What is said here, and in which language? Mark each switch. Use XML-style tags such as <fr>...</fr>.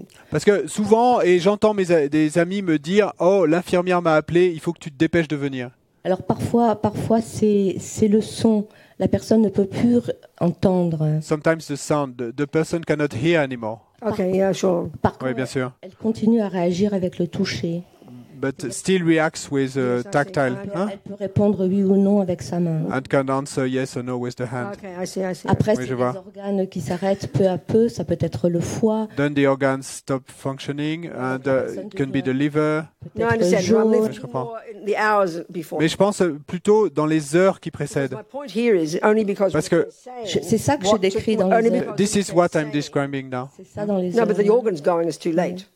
<fr>Parce que souvent, et j'entends des amis me dire, oh, l'infirmière m'a appelé, il faut que tu te dépêches de venir. Alors parfois c'est le son. La personne ne peut plus entendre.</fr> <en>Sometimes the sound, the person cannot hear anymore. Okay, yeah, sure.</en> <fr>Par contre, oui, bien sûr. Elle continue à réagir avec le toucher.</fr> <en>But still reacts with tactile. Hein?</en> <fr>Elle peut répondre oui ou non avec sa main.</fr> <en>And can answer yes or no with the hand. Okay, I see.</en> <fr>Après, oui, c'est les organes qui s'arrêtent peu à peu. Ça peut être le foie.</fr> <en>Then the organs stop functioning, and it can be the liver. No, I understand.</en> <fr>Je comprends. Mais je pense plutôt dans les heures qui précèdent. Parce que c'est ça que je décris dans les heures.</fr> <en>This is what I'm describing now.</en> <fr>C'est ça dans les heures.</fr> <en>No, but the organs going is too late.</en>